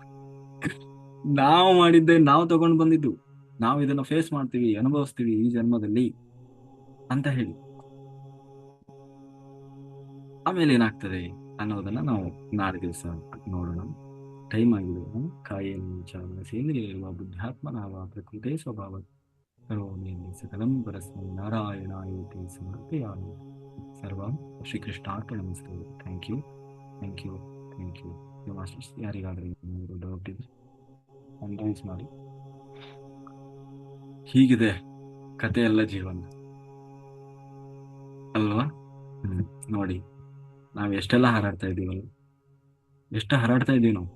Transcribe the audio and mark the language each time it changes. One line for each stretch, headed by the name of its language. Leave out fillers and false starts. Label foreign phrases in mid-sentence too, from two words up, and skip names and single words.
Kannada: ನಾವು ಮಾಡಿದ್ದೆ, ನಾವು ತಗೊಂಡು ಬಂದಿದ್ದು, ನಾವು ಇದನ್ನ ಫೇಸ್ ಮಾಡ್ತೀವಿ, ಅನುಭವಿಸ್ತೀವಿ ಈ ಜನ್ಮದಲ್ಲಿ ಅಂತ ಹೇಳಿ. ಆಮೇಲೆ ಏನಾಗ್ತದೆ ಅನ್ನೋದನ್ನ ನಾವು ನಾಳೆ ದಿವಸ ನೋಡೋಣ. ಟೈಮ್ ಆಗಿದೆ.
Sanskrit: ಕಾಯೇನ ಸೇಂದ್ರಿಯ ಬುದ್ಧಾತ್ಮನಾವ ಪ್ರಕೃತಿ ಸ್ವಭಾವ ಕರೋಮಿ ಸಕಲಂ ಪರಸ್ಮೈ ನಾರಾಯಣಾಯೇತಿ ಸಮರ್ಪಯಾಮಿ. ಸರ್ವಂ ಶ್ರೀಕೃಷ್ಣಾರ್ಪಣಮಸ್ತು.
English: thank you, thank you, thank you.
Kannada: ಮಾಸ್ಟರ್ಸ್ ಯಾರಿಗಾದ್ರೆ ಡೌಟ್ ಇದೆ ಅನಲೈಸ್ ಮಾಡಿ. ಹೀಗಿದೆ ಕತೆ ಎಲ್ಲ ಜೀವನ ಅಲ್ವಾ? ನೋಡಿ, ನಾವ್ ಎಷ್ಟೆಲ್ಲ ಹಾರಾಡ್ತಾ ಇದ್ದೀವಲ್ಲ, ಎಷ್ಟು ಹಾರಾಡ್ತಾ ಇದ್ದೀವಿ ನಾವು.